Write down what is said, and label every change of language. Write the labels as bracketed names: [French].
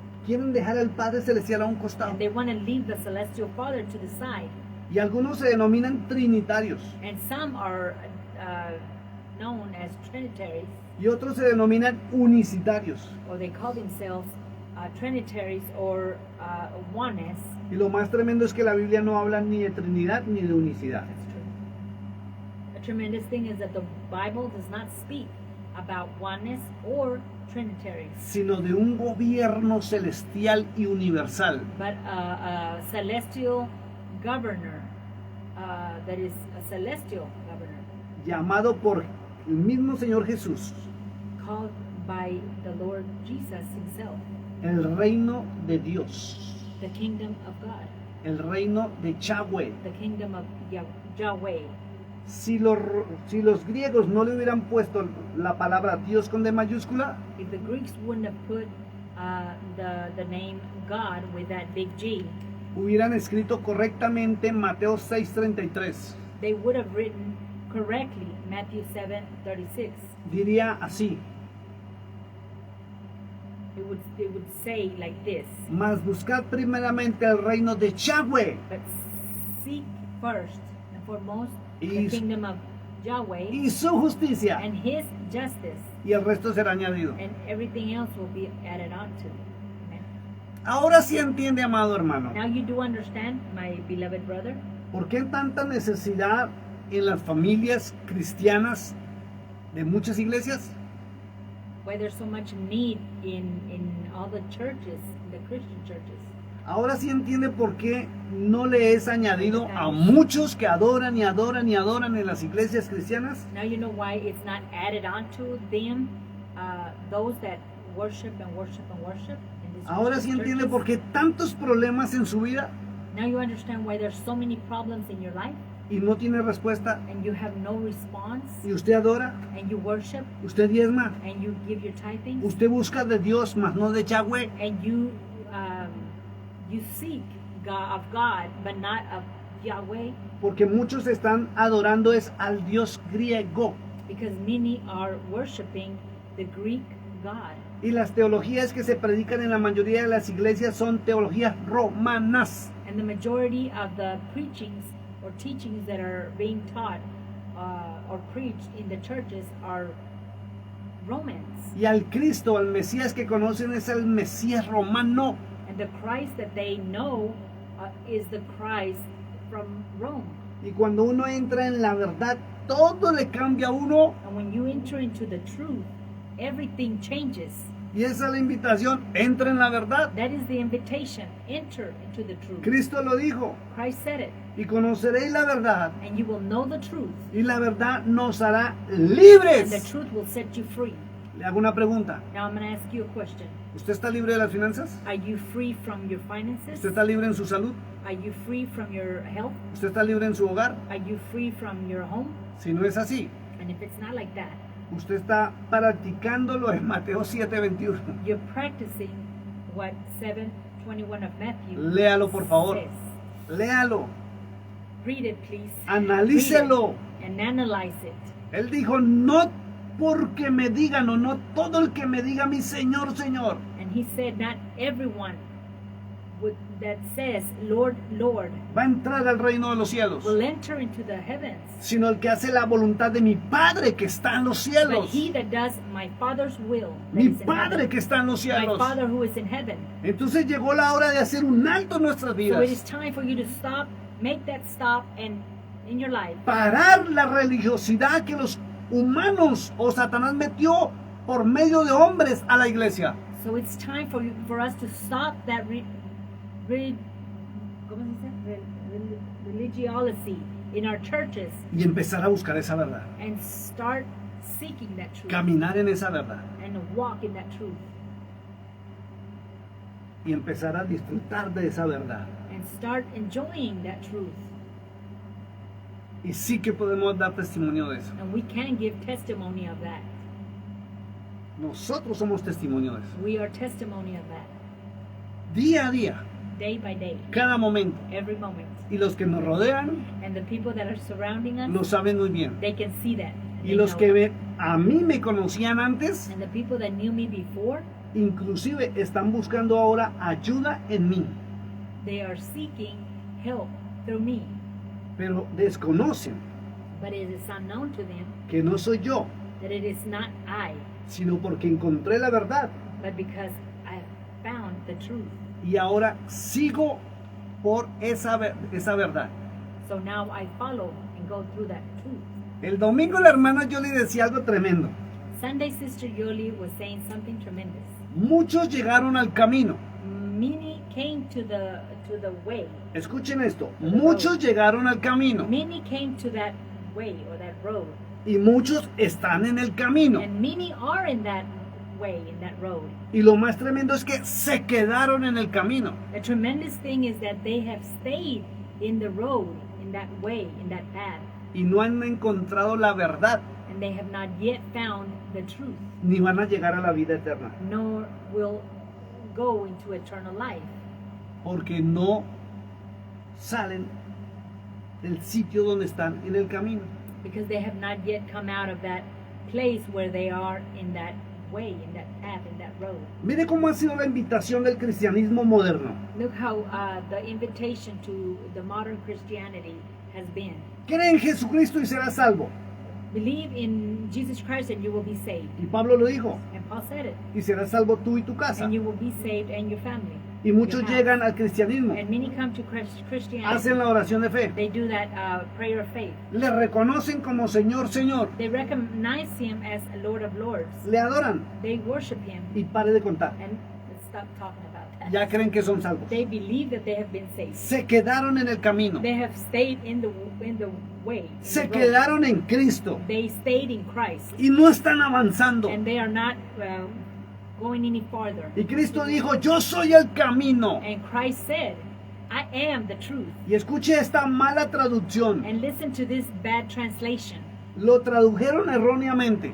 [Spanish] Quieren dejar al Padre Celestial a un costado. [English] And they want to leave the celestial Father to the side. [Spanish] Y algunos se denominan trinitarios. [English] And some are known as Trinitaries, [Spanish] Y otros se denominan unicitarios. [English] or they call themselves Trinitaries or oneness. [Spanish] Y lo más tremendo es que la Biblia no habla ni de Trinidad ni de unicidad. [English] That's true. A tremendous thing is that the Bible does not speak about oneness or Trinitaries, [Spanish] Sino de un gobierno celestial y universal. [English] but a celestial governor that is a celestial governor [Spanish] Llamado por el mismo Señor Jesús. [English] called by the Lord Jesus himself, [Spanish] El reino de Dios. [English] the kingdom of God, [Spanish] El reino de Yahweh. [English] the kingdom of Yahweh. [Spanish] Si los griegos no le hubieran puesto la palabra Dios con D mayúscula, [English] If the Greeks wouldn't have put the name God with that big G, [Spanish] hubieran escrito correctamente Mateo 6:33. [English] they would have written correctly Matthew 7:36. [Spanish] Diría así: [English] It would say like this: [Spanish] mas buscad primeramente el reino de Yahweh [English] but seek first and foremost the [Spanish] Y- [English] kingdom of Yahweh [Spanish] y su justicia, [English] and his justice, [Spanish] y el resto será añadido. [English] and everything else will be added on to. Amen. [Spanish] Ahora sí entiende, amado hermano, [English] Now you do understand, my beloved brother, [Spanish] ¿por qué tanta necesidad en las familias cristianas de muchas iglesias? [English] why there's so much need in all the churches, the Christian churches. [Spanish] Ahora sí entiende por qué no le es añadido a muchos que adoran y adoran y adoran en las iglesias cristianas. [English] Now you know why it's not added on to them, those that worship and worship and worship in these [Spanish] Ahora sí [English] Christian [Spanish] entiende [English] churches. [Spanish] por qué tantos problemas en su vida [English] Now you understand why there's so many problems in your life [Spanish] y no tiene respuesta. [English] and you have no response, [Spanish] Y usted adora, [English] and you worship [Spanish] usted diezma, [English] and you give your tithing, [Spanish] usted busca de Dios, mas no de Yahweh. [English] and you seek God, of God, but not of Yahweh, [Spanish] Porque muchos están adorando es al Dios griego. [English] because many are worshiping the Greek God. [Spanish] Y las teologías que se predican en la mayoría de las iglesias son teologías romanas. [English] And the majority of the preachings or teachings that are being taught or preached in the churches are Romans. [Spanish] Y al Cristo, al Mesías que conocen es el Mesías romano. [English] And the Christ that they know is the Christ from Rome. [Spanish] Y cuando uno entra en la verdad, todo le cambia a uno. [English] And when you enter into the truth, everything changes. [Spanish] Y esa es la invitación, entra en la verdad. [English] That is the invitation. Enter into the truth. [Spanish] Cristo lo dijo, [English] Christ said it. [Spanish] y conoceréis la verdad, [English] And you will know the truth. [Spanish] y la verdad nos hará [English] And the [Spanish] libres. [English] truth will set you free. [Spanish] Le hago una pregunta, [English] Now I'm going to ask you a question. [Spanish] ¿usted está libre de las finanzas? [English] Are you free from your finances? [Spanish] ¿Usted está libre en su salud? [English] Are you free from your health? [Spanish] ¿Usted está libre en su hogar? [English] Are you free from your home? [Spanish] Si no es así, [English] And if it's not like that, [Spanish] usted está practicando lo de Mateo 7:21. [English] you're practicing what 7:21 of Matthew [Spanish] Léalo, por favor. [English] says. [Spanish] Léalo, [English] Read it, please. [Spanish] analícelo. [English] Read it and analyze it. [Spanish] Él dijo, no porque me digan o no todo el que me diga mi Señor, Señor. [English] And he said, not everyone that says, Lord, Lord, [Spanish] Va a entrar al reino de los cielos, [English] will enter into the heavens, [Spanish] sino el que hace la voluntad de mi Padre que está en los [English] but [Spanish] cielos. [English] he that does my Father's will, that [Spanish] Mi [English] is in [Spanish] Padre [English] heaven. [Spanish] que está en los [English] My [Spanish] cielos. [English] Father who is in heaven. [Spanish] Entonces llegó la hora de hacer un alto en nuestras [English] So it is [Spanish] vidas. [English] time for you to stop, make that stop, and in your life, [Spanish] Parar la religiosidad que los humanos o Satanás metió por medio de hombres a la iglesia. [English] so it's time for us to stop that [Spanish] ¿cómo se dice? [English] Religiosity in our churches [Spanish] Y empezar a buscar esa verdad. [English] and start seeking that truth [Spanish] Caminar en esa verdad. [English] and walk in that truth [Spanish] Y empezar a disfrutar de esa verdad. [English] and start enjoying that truth. [Spanish] Y sí que podemos dar testimonio de eso. [English] And we can give testimony of that. [Spanish] Nosotros somos testimonio de eso. [English] We are testimony of that. [Spanish] día a día, [English] day by day, [Spanish] cada momento. [English] every moment. [Spanish] Y los que nos rodean [English] And the people that are surrounding us, [Spanish] lo saben muy bien. [English] they can see that. [Spanish] Y [English] They [Spanish] los [English] know [Spanish] que [English] it. [Spanish] a mí me conocían antes, [English] And the people that knew me before, [Spanish] inclusive están buscando ahora ayuda en mí, [English] they are seeking help through me. [Spanish] pero desconocen [English] But it is unknown to them [Spanish] que no soy yo, [English] that it is not I, [Spanish] sino porque encontré la verdad [English] but because I have found the truth. [Spanish] y ahora sigo por esa verdad. [English] So now I follow and go through that truth. [Spanish] El domingo la hermana yo le decía algo tremendo. [English] Sunday, Sister Yoli was saying something tremendous. [Spanish] Muchos llegaron al camino. [English] Many came to the way. [Spanish] Escuchen esto, muchos llegaron al camino [English] Many came to that way or that road. [Spanish] y muchos están en el camino. [English] And many are in that way, in that road. [Spanish] Y lo más tremendo es que se quedaron en el camino. [English] The tremendous thing is that they have stayed in the road, in that way, in that path. [Spanish] Y no han encontrado la verdad, [English] And they have not yet found the truth, [Spanish] ni van a llegar a la vida eterna, [English] nor will go into eternal life. [Spanish] porque no salen del sitio donde están en el camino. [English] Because they have not yet come out of that place where they are in that way, in that path, in that road. [Spanish] Mire cómo ha sido la invitación del cristianismo moderno. [English] Look how the invitation to the modern Christianity has been. [Spanish] Cree en Jesucristo y serás salvo. [English] Believe in Jesus Christ and you will be saved. [Spanish] Y Pablo lo dijo, [English] And Paul said it. [Spanish] y serás salvo tú y tu casa. [English] And you will be saved and your family. [Spanish] Y muchos [English] your house. [Spanish] llegan al cristianismo, [English] And many come to Christianity. [Spanish] hacen la oración de fe, [English] They do that prayer of faith. [Spanish] le reconocen como Señor, Señor, [English] They recognize Him as a Lord of Lords. [Spanish] le adoran [English] They worship Him. [Spanish] y pare de contar. [English] And let's stop talking about that. [Spanish] Ya creen que son salvos. [English] They believe that they have been saved. [Spanish] Se quedaron en el camino, [English] They have stayed in the way. in [Spanish] se [English] the road. [Spanish] quedaron en Cristo [English] They stayed in Christ. [Spanish] y no están avanzando. [English] And they are not going any farther. [Spanish] Y Cristo dijo, yo soy el camino. [English] And Christ said, I am the truth. [Spanish] Y escuche esta mala traducción. [English] And listen to this bad translation. [Spanish] Lo tradujeron erróneamente,